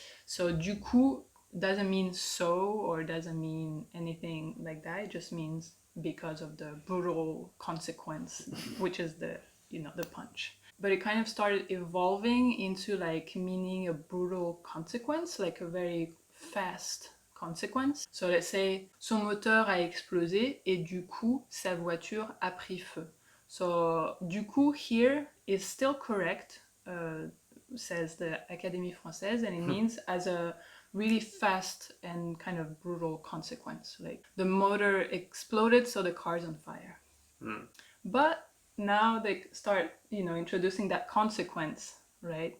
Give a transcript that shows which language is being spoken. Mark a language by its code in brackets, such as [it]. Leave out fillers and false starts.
[en] So du coup doesn't mean so or doesn't mean anything like that. It just means because of the brutal consequence, which is the punch. But it kind of started evolving into like meaning a brutal consequence, like a very fast consequence. So let's say [fr] son moteur a explosé et du coup sa voiture a pris feu. [en] So du coup here is still correct, says the Académie Française, and it means as a really fast and kind of brutal consequence. Like the motor exploded, so the car's on fire. But now they start, introducing that consequence, right?